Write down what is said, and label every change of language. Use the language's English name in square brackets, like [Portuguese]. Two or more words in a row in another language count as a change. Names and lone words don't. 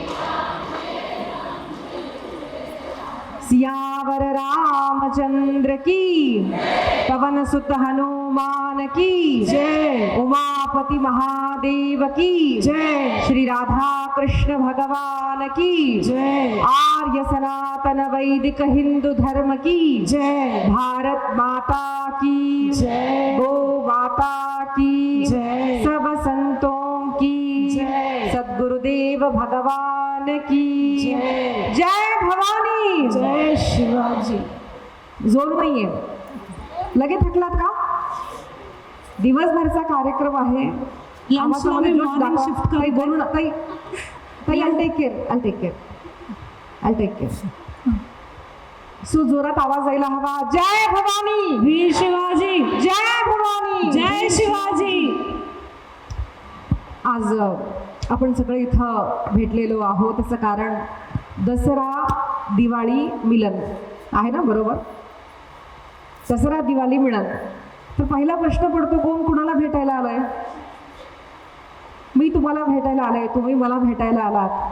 [Hindi] सियावर रामचंद्र की, पवन सुत हनुमान की जय. उमापति महादेव की जय. श्री राधा कृष्ण भगवान की जय. आर्य सनातन वैदिक हिंदू धर्म की जय. भारत माता की जय. गो माता की जय. सब संतों की जय. सद्गुरुदेव भगवान की जय. जय भवानी. जय शिवाजी. [Marathi] जोर नाहीये. लगे थकलात का? दिवसभरचा कार्यक्रम आहे. लंचमध्ये जोश morning दाखवा. shift ताई, करते. बोलू ना ताई. ताई, [English] I'll take care. [Marathi] सो जोरात आवाज यायला हवा. जय भवानी. वीर शिवाजी. जय भवानी. जय शिवाजी. आज आपण सगळे इथं भेटलेलो आहोत त्याचं कारण दसरा दिवाळी मिलन आहे ना, बरोबर? दसरा दिवाळी मिलन. तर पहिला प्रश्न पडतो, कोण कुणाला भेटायला आलाय? मी तुम्हाला भेटायला आलाय, तुम्ही मला भेटायला आलात.